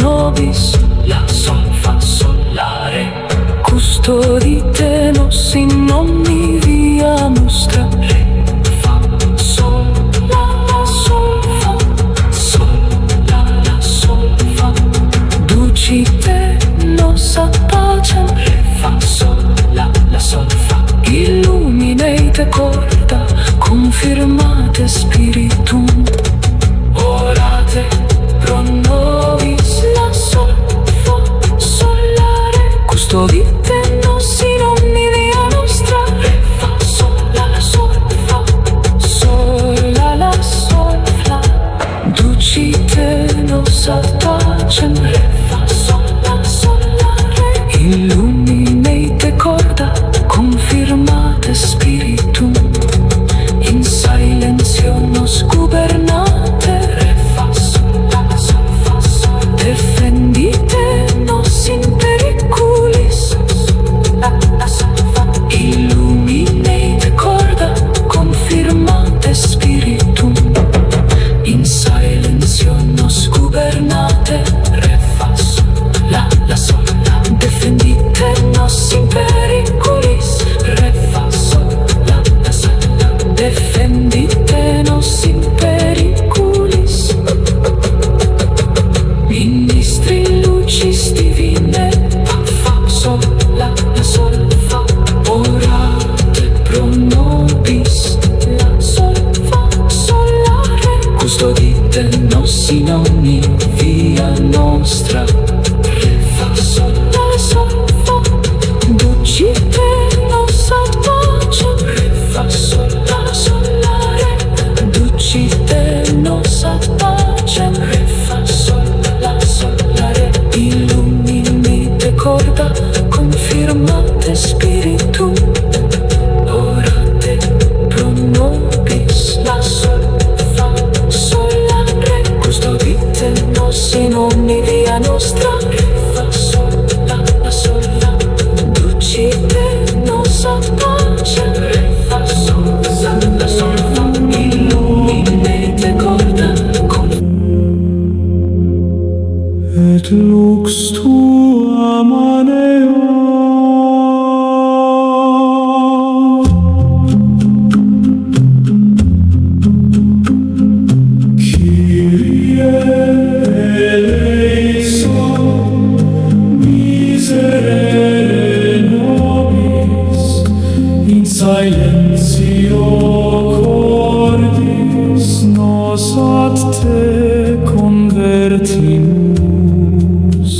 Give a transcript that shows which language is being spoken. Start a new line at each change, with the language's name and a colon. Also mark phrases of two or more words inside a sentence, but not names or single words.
Latin: nobis, la sol fa sol la re. Custodite nos in ogni via nostra, re fa sol la sol fa, sol la sol fa. Ducite nos a pacem, re fa sol la sol fa. Illuminate corda, confirmate spiritum, orate pro nobis, la sol fa sol la re. Custodite nos in ogni via nostra, re fa sol la sol fa, sol la sol fa. Ducite nos a pacem, re fa sol la re. Illuminate corda, confirmate spiritum, in silenzio nos gubernate, re fa sol fa sol. Defendite nos in periculis, la sol fa. Illuminate corda, confirmate spiritum, in silenzio nos gubernate, re fa sol la sol la. Defendite nos in periculis, re fa sol la sol la. Defendite nos in periculis. Ministri lucis divine, fa sol la sol fa. Orate pro nobis, la sol fa sol la re. Custodite nos in ogni via nostra, re fa sol la sol fa. Ducite nos ad pacem, re fa sol la re. Ducite nos ad pacem, re fa sol la re. Illuminate corda, confirmate spiritum, orate pro nobis, la sol fa sol la re. Custodite nos in ogni via nostra, re fa sol la sol la. Ducite nos ad pacem, re fa sol la sol fa. Illuminate corda, et lux tua manea
Greek: Kyrie eleison,
Latin: miserere nobis, in silentio cordis nos ad te convertimus.